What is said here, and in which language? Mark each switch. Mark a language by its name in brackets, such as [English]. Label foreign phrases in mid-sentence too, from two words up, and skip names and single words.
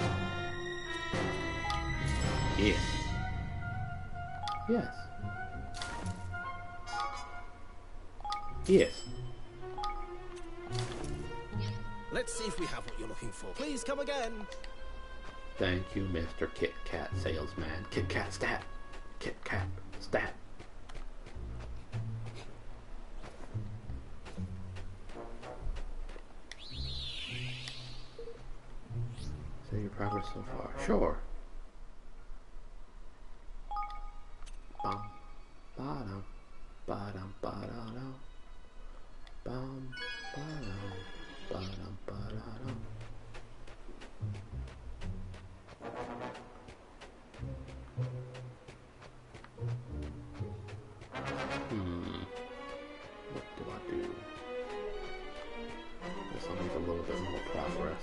[English] Yes. Yes. Yes. Let's see if we have what you're looking for. Please come again. Thank you, Mr. Kit Kat salesman. Kit Kat stat. Kit Kat stat. Say your progress so far. Sure. Bum. Ba-dum. Ba-dum. Ba-da-dum. Bum. Ba-dum. Ba-dum. Ba-da-dum. What do I do? Guess I'll need a little bit more progress.